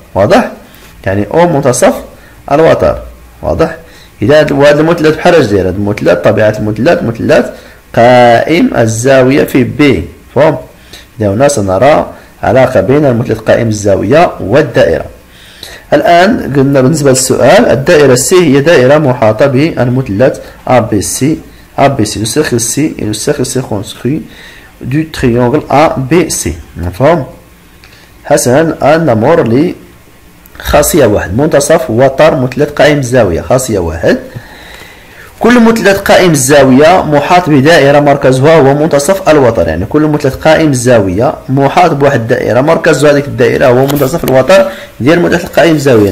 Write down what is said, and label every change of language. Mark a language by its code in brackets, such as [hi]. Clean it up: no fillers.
[ar] واضح؟ يعني O منتصف الوتر. واضح؟ إذا هذا المثلث بحال اش داير؟ هذا المثلث طبيعة المثلث مثلث قائم الزاوية في B. فهم؟ إذا هنا سنرى علاقة بين المثلث قائم الزاوية والدائرة. الآن قلنا بالنسبة للسؤال، الدائرة C هي دائرة محاطة بالمثلث ABC. [fr] Le cercle C est le cercle circonscrit du triangle ABC. [ar] مفهوم؟ حسنا، الآن نمر لخاصية واحد، منتصف وتر مثلث قائم الزاوية. خاصية واحد، كل مثلث قائم الزاوية محاط بدائرة مركزها هو منتصف الوتر، يعني كل مثلث قائم الزاوية محاط بواحد الدائرة مركز هذيك الدائرة هو منتصف الوتر ديال المثلث قائم الزاوية.